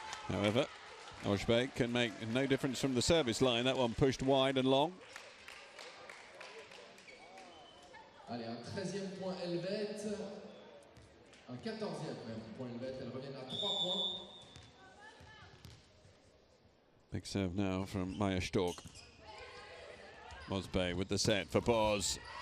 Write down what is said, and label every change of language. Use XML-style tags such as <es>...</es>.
<en>However, Ojbe can make no difference from the service line. That one pushed wide and long.</en> <fr>Allez, un 13e point Helvète, un 14e même point Helvète. Elles reviennent à 3 points.</fr> <en>Big serve now from Maya Stork. Ojbe with the set for Boz.</en>